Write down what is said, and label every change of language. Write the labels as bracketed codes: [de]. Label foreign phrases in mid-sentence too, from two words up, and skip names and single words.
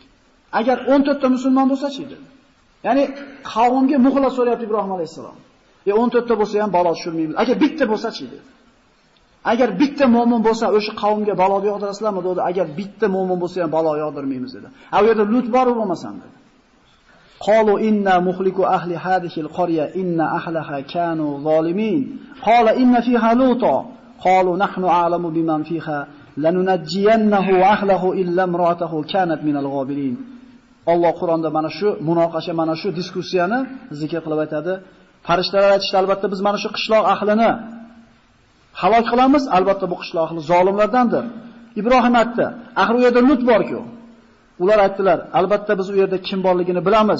[uz] Agar 14 ta musulmon bo'lsa-chi edi. Ya'ni qavmga muxlis so'rayapti Ibrohim alayhisalom. 14 ta bo'lsa ham balo tushirmaymiz. Agar bitta bo'lsa-chi edi. Agar bitta mo'min bo'lsa, o'sha qavmga balo yog'dirasizlarmi dedi. Agar bitta mo'min bo'lsa ham balo yog'dirmaymiz dedi. U yerda Lut bor bo'lmasam dedi. [ar] قالوا إنا مهلكو أهل هذه القرية إن أهلها كانوا ظالمين. قال إن فيها لوطا. قالوا نحن أعلم بمن فيها لننجينه وأهله إلا امرأته كانت من الغابرين. [uz] Alloh Qur'onda mana shu munoqasha, mana shu diskussiyani zikr qilib aytadi. Farishtalar aytishdi, albatta biz mana shu qishloq ahlini halok qilamiz, albatta bu qishloq ahli zolimlardandir. Ibrohim aytdi, axir u yerda Lut bor-ku. Ular aytdilar, albatta biz u yerda kim borligini bilamiz.